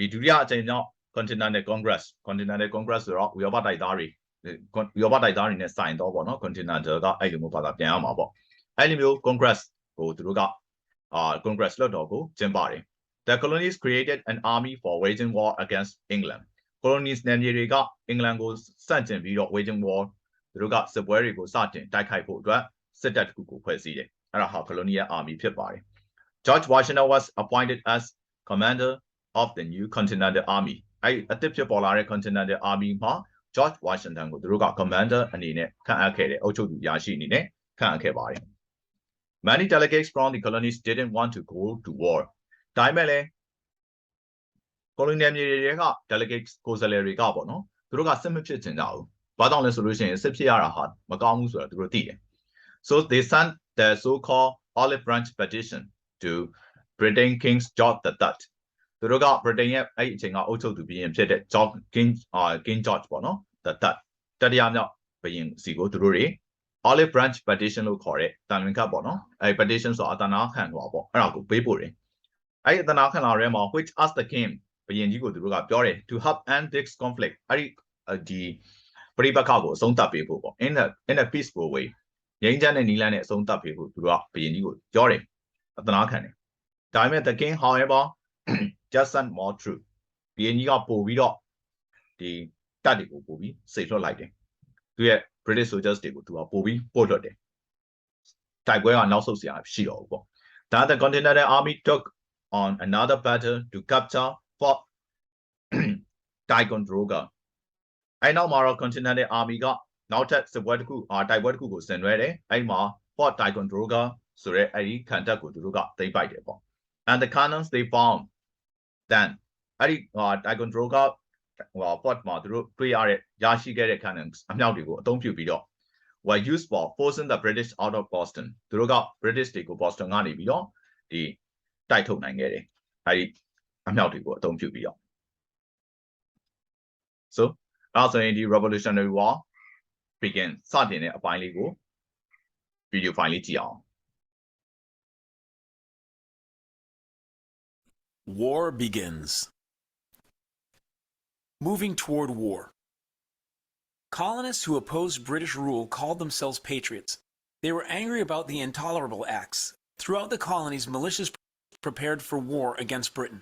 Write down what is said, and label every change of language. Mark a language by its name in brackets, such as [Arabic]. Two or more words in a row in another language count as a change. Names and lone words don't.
[Burmese] ဒုတိယအကြိမ်မြောက် Continental Congress ဆိုတော့ဥရောပတိုက်သားတွေနဲ့ဆိုင်တော့ပေါ့နော် Continental ကအဲ့လိုမျိုးဘာသာပြန်ရမှာပေါ့အဲ့လိုမျိုး Congress ကိုသူတို့က Congress လွှတ်တော်ကိုကျင်းပတယ် [English] The colonies created an army for waging war against England [Burmese] colonies နယ်မြေတွေကအင်္ဂလန်ကိုစတင်ပြီးတော့ [English] waging war [Burmese] သူတို့ကစစ်ပွဲတွေကိုစတင်တိုက်ခိုက်ဖို့အတွက်စစ်တပ်တစ်ခုကိုဖွဲ့စည်းတယ်အဲ့ဒါဟာ [English] colonial army [Burmese] ဖြစ်ပါတယ် [English] George Washington was appointed as commander of the new Continental Army [Burmese] အဲ့အသစ်ဖြစ်ပေါ်လာတဲ့ Continental Army မှာ George Washington ကိုသူတို့က commander အနေနဲ့ခန့်အပ်ခဲ့တယ်အုပ်ချုပ်သူရရှိအနေနဲ့ခန့်အပ်ခဲ့ပါတယ် [English] Many delegates from the colonies didn't want to go to war [Burmese] ဒါပေမဲ့လည်း colonial မြေတွေက delegates ကိုယ်စားလှယ်တွေကပေါ့နော်သူတို့ကစစ်မဖြစ်ချင်ကြဘူးဘာကြောင့်လဲဆိုလို့ရှိရင်စစ်ဖြစ်ရတာဟာမကောင်းဘူးဆိုတာသူတို့သိတယ် [English] So they sent the so-called Olive Branch petition to Britain King George III [Burmese] သူတို့က Britain ရဲ့အဲ့အချိန်ကအုပ်ချုပ်သူဘုရင်ဖြစ်တဲ့ King George ပေါ့နော် the third တတိယမြော က်ဘုရင်စီကိုသူတို့တွေ Olive Branch petition လို့ခေါ်တဲ့တန်လွင်ခတ်ပေါ့နော်အဲ့ petition ဆိုတာအတနာခံလွှာပေါ့အဲ့ဒါကိုပေးပို့တယ်အဲ့အတနာခံလွှာထဲမှာ [English] which asked the king [Burmese] ဘုရင်ကြီးကိုသူတို့ကပြောတယ် [English] to help end this conflict [Burmese] အဲ့ဒီပဋိပက္ခကိုအဆုံးသတ်ပေးဖို့ပေါ့ [English] in a peaceful way [Burmese] ငြိမ်းချမ်းတဲ့နည်းလမ်းနဲ့အဆုံးသတ်ပေးဖို့သူတို့ကဘုရင်ကြီးကိုပြောတယ်အတနာခံတယ်ဒါပေမဲ့ [English] the king however just sent more troops [Burmese] ဘုရင်ကြီးကပို့ပြီးတော့ဒီတပ်တွေကိုပို့ပြီးစိတ်လွှတ်လိုက် တယ်သူရဲ့ [English] British soldiers [Burmese] တွေကိုသူကပို့ပြီးပို့လွှတ်တယ်တိုက်ပွဲကနောက်ဆုတ်စရာရှိတော့ဘူးပေါ့ [English] That the Continental Army took on another battle to capture Fort Ticonderoga [Burmese] အဲ့နောက်မှာတော့ Continental Army ကနောက်ထပ်စစ်ပွဲတစ်ခုတိုက်ပွဲတစ်ခုကိုဆင်နွှဲတယ်အဲ့မှာ Fort Ticonderoga ဆိုတဲ့အဲ့ဒီခံတပ် ကိုသူတို့ကသိမ်းပိုက်တယ်ပေါ့ [English] And the cannons they found then [Burmese] အဲ့ဒီTiconderoga Fort မှာသူတို့တွေ့ရတဲ့ရရှိခဲ့တဲ့ cannons အမြောက်တွေကိုအသုံးပြုပြီးတော့ [English] were used for forcing the British out of Boston [Burmese] သူတို့က British တွေကို Boston ကနေပြီးတော့ဒီတိုက်ထုတ်နိုင်ခဲ့တယ်အဲ့ဒီအမြောက်တွေကိုအသုံးပြုပြီးတော့ So အဲ့ဆိုရင်ဒီ Revolutionary War begin စတင်တဲ့အပိုင်းလေးကို [English] video file [Burmese] လေးကြည့်အောင် [English] War begins. Moving toward war. Colonists who opposed British rule called themselves patriots. They were angry about the intolerable acts. Throughout the colonies, militias prepared for war against Britain.